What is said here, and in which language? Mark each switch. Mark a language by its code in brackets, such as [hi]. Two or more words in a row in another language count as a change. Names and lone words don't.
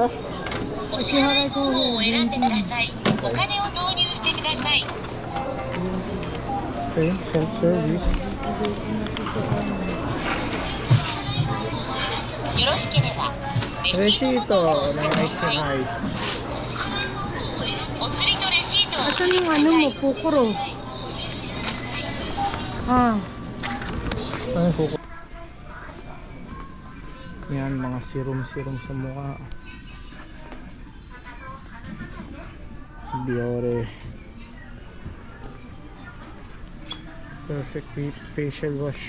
[ja] お支払い方法を選んでください。お金を投入してください。 [en] Okay, self-service. [ja] よろしければレレシーシート、トボタンを押してくだ [en] nice [ja] さい。 [en] nice. [ja] お釣りとレシートを押 [tl] Asan [ja] してく [tl] yung [ja] だ [tl] ano [ja] さ [tl] mo, [ja] い。 [tl] pukuro? Ah, Saan yung kuko? Yan, mga serum-serum sa mukha. Biore. [en] Perfect facial wash.